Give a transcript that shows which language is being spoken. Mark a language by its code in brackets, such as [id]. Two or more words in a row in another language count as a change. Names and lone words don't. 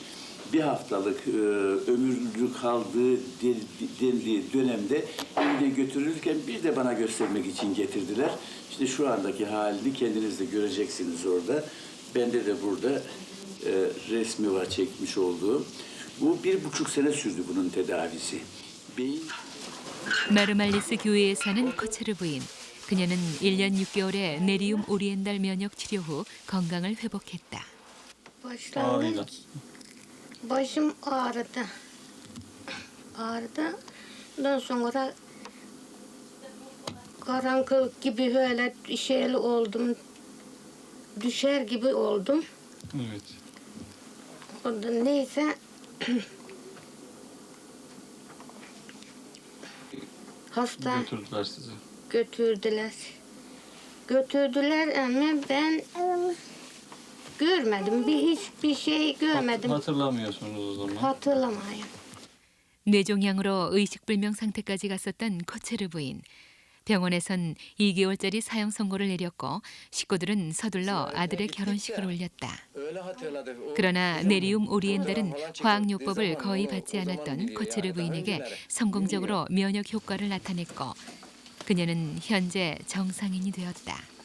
[tr] Bir haftalık ömürlü kaldığı dendiği dönemde evine götürülürken bir de bana göstermek için getirdiler. İşte şu andaki halini kendiniz de göreceksiniz orada. Bende de burada resmi var çekmiş olduğum. Bu 1,5 sene sürdü bunun tedavisi. Beyin... [ko] 마르말리스 교회에 사는 코체르 부인. 그녀는 1년 6개월의 네리움 오리엔달 면역 치료 후 건강을 회복했다. [tr] Başım ağrıdı. Ondan sonra karanlık gibi böyle şeyli oldum. Düşer gibi oldum. Evet. Ondan neyse hasta Götürdüler sizi. Götürdüler ama ben görmedim. Hiçbir şey görmedim. Hatırlamıyorsunuz o zaman. Hatırlamayın. [ko] 뇌종양으로 의식불명 상태까지 갔었던 코체르 부인. 병원에선 2개월짜리 사형 선고를 내렸고 식구들은 서둘러 아들의 결혼식을 올렸다. 그러나 네리움 오리엔달은 화학요법을 거의 받지 않았던 코체르 부인에게 성공적으로 면역 효과를 나타냈고 그녀는 현재 정상인이 되었다.